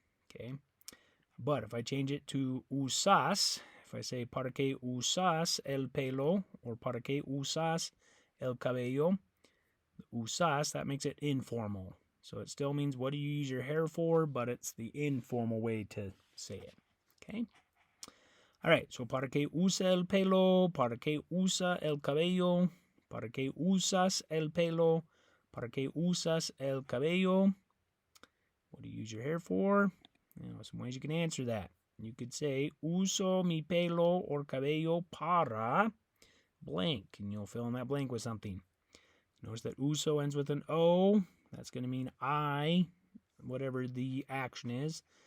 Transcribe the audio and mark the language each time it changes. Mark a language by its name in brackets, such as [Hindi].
[English] Okay, but if I change it to usas, if I say [Spanish] para qué usas el pelo [English] or [Spanish] para qué usas el cabello, [English] usas, that makes it informal. So it still means what do you use your hair for, but it's the informal way to say it. Okay? [Spanish] All right, so para qué usa el pelo, para qué usa el cabello, para qué usas el pelo, para qué usas el cabello. [English] What do you use your hair for? Some ways you can answer that. You could say [Spanish] uso mi pelo [English] or cabello para blank, and you'll fill in that blank with something. Notice that uso ends with an O. That's going to mean I, whatever the action is.